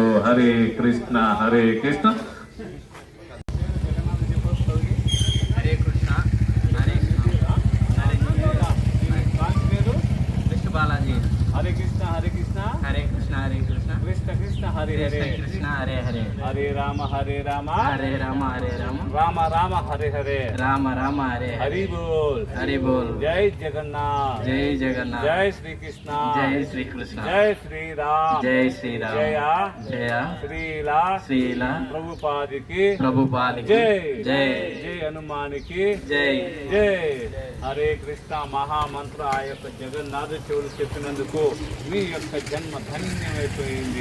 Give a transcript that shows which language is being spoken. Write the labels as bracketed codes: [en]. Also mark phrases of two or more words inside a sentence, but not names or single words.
[te] హరే కృష్ణ హరే కృష్ణ. హరే కృష్ణ హరే విష్ణు బాలాజీ. హరే కృష్ణ హరే కృష్ణ హరే కృష్ణ హరే కృష్ణ కృష్ణ కృష్ణ హరే హరే కృష్ణ కృష్ణ హరే హరే హరే రామ హరే రామ హరే రామ హరే రామ రామ రామ హరే హరే రామ రామ హరే హరి బోల్ హరి బోల్. జై జగన్నాథ్ జై జగన్నాథ్ జై శ్రీకృష్ణ జై శ్రీకృష్ణ జై శ్రీరామ్ జై శ్రీరామ్ జయ జయ శ్రీలా శ్రీల ప్రభుపాదికి ప్రభుపాలికి జై జై జై హనుమానికి జై జై. హరే కృష్ణ మహామంత్ర ఆ యొక్క జగన్నాథ చెవులు చెప్పినందుకు మీ యొక్క జన్మ ధన్యమైపోయింది.